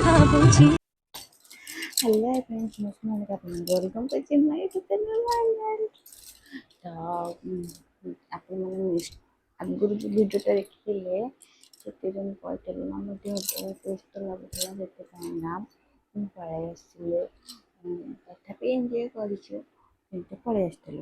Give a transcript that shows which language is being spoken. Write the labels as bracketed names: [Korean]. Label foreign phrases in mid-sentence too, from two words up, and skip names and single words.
[English] Hello friends, Muslim welcome to my YouTube channel. [Odia] ତ ଆପଣମାନେ ଆଗରୁ ଯେଉଁ ଭିଡ଼ିଓଟା ଦେଖିଥିଲେ ସେଥିରେ ମୁଁ କହିଥିଲି ନା ମୋ ଦେହ ବହୁତ ସୁସ୍ଥ ଲାଗୁଥିଲା, ସେଥିପାଇଁନା ମୁଁ ପଳାଇ ଆସିଥିଲି। ତଥାପି ଏନ୍ଜୟ କରିଛୁ, କିନ୍ତୁ ପଳାଇ ଆସିଥିଲି।